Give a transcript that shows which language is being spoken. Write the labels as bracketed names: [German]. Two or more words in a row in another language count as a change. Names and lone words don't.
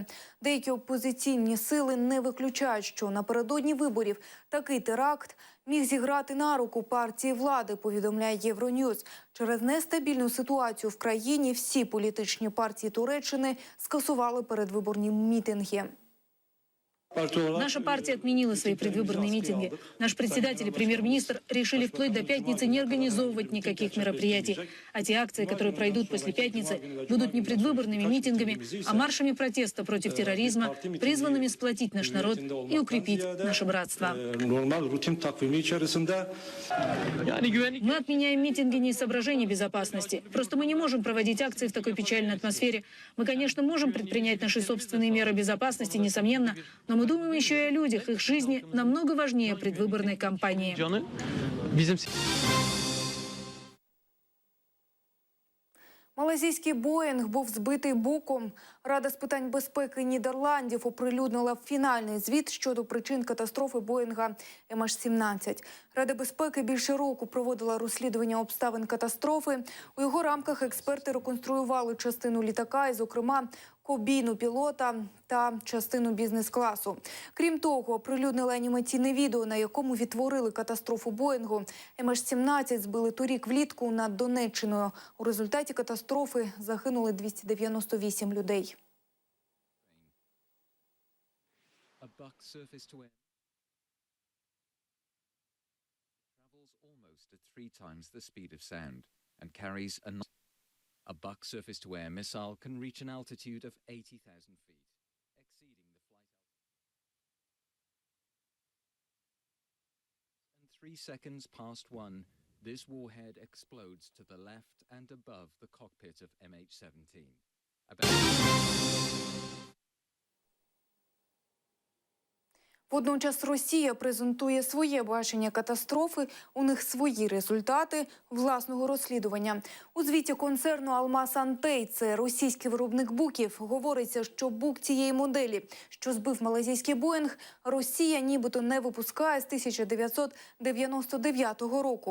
[Ukrainian] Деякі опозиційні сили не виключають, що напередодні виборів такий теракт міг зіграти на руку партії влади, повідомляє Євроньюз. Через нестабільну ситуацію в країні всі політичні партії Туреччини скасували передвиборні мітинги. [Russian] Наша партия отменила свои предвыборные митинги. Наш председатель и премьер-министр решили вплоть до пятницы не организовывать никаких мероприятий. А те акции, которые пройдут после пятницы, будут не предвыборными митингами, а маршами протеста против терроризма, призванными сплотить наш народ и укрепить наше братство. Мы отменяем митинги не из соображений безопасности. Просто мы не можем проводить акции в такой печальной атмосфере. Мы, конечно, можем предпринять наши собственные меры безопасности, несомненно, но мы думаем еще и о людях. Их жизни намного важнее предвыборной кампании. [Ukrainian] Малайзійський «Боїнг» був збитий боком. Рада з питань безпеки Нідерландів оприлюднила фінальний звіт щодо причин катастрофи «Боїнга» MH17. Рада безпеки більше року проводила розслідування обставин катастрофи. У його рамках експерти реконструювали частину літака і, зокрема, кабіну пілота та частину бізнес-класу. Крім того, оприлюднили анімаційне відео, на якому відтворили катастрофу «Боїнгу». MH17 збили торік влітку над Донеччиною. У результаті катастрофи загинули 298 людей. [English] A Buck surface-to-air missile can reach an altitude of 80,000 feet, exceeding the flight altitude. And 3 seconds past 1, this warhead explodes to the left and above the cockpit of MH17. [Ukrainian] Водночас Росія презентує своє бачення катастрофи, у них свої результати власного розслідування. У звіті концерну «Алмаз Антей», це російський виробник буків, говориться, що бук цієї моделі, що збив малайзійський «Боїнг», Росія нібито не випускає з 1999 року.